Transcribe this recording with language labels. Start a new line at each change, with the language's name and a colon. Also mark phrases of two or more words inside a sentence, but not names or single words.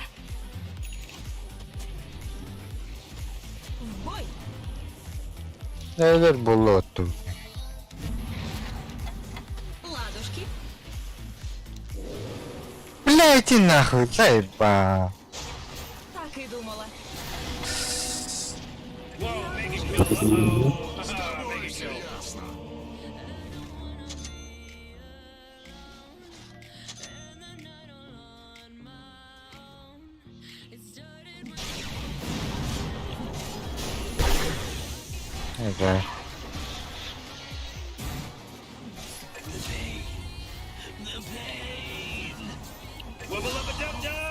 Russian: В бой! Neler болоту. Ладушки. Бля, иди нахуй, заеба. Так и думала.
English: Whoa, Mega kill. Haha, Mega kill.
Russian: Ясно. Ага. Wubba lubba dub dub.